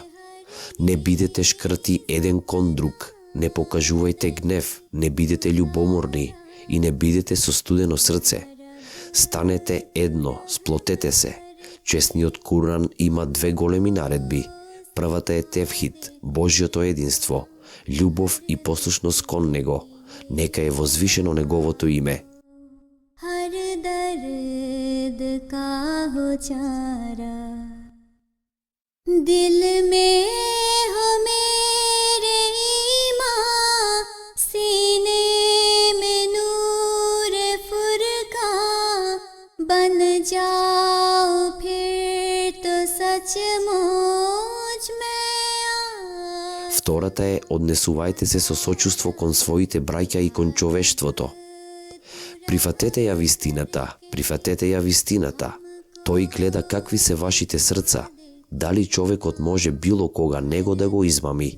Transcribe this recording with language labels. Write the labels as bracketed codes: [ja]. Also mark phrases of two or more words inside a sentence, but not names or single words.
[mk] Не бидете шкрти еден кон друг, не покажувајте гнев, не бидете љубоморни и не бидете со студено срце. Станете едно, сплотете се. Честниот Куран има две големи наредби. Првата е тевхид, Божјото единство, љубов и послушност кон него. Нека е возвишено неговото име. [ur] ہر درد کا ہو چارہ دل میں ہو میرے ایماں سینے میں نور فرقا بن جاؤ پھر تو سچ مچ میں [mk] Втората е однесувајте се со сочувство кон своите браќа и кон човештвото. Прифатете ја вистината. Тој гледа какви се вашите срца. Дали човекот може било кога него да го измами?